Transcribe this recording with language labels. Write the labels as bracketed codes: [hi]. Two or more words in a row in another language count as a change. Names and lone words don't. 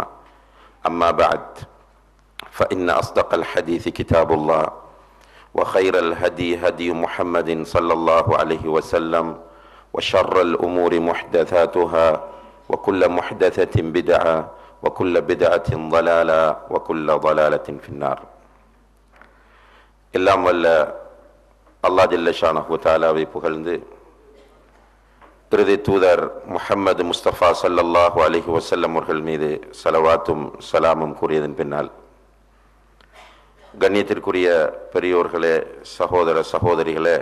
[ar] أما بعد فإن أصدق الحديث كتاب الله وخير الهدي هدي محمد صلى الله عليه وسلم وشر الأمور محدثاتها وكل محدثة بدعة وكل بدعة ضلالة وكل ضلالة في النار. [ta] எல்லாம் வல்ல அல்லாஹ் [ar] جل شأنه تعالى [ta] புகழ்ந்து இறுதி தூதர் முஹம்மது முஸ்தபா [ar] صلى الله عليه وسلم [ta] அவர்கள் மீது ஸலவாத்தும் ஸலாமும் கூறியதன் பின்னால், கண்ணியத்திற்குரிய பெரியோர்களே, சகோதர சகோதரிகளே,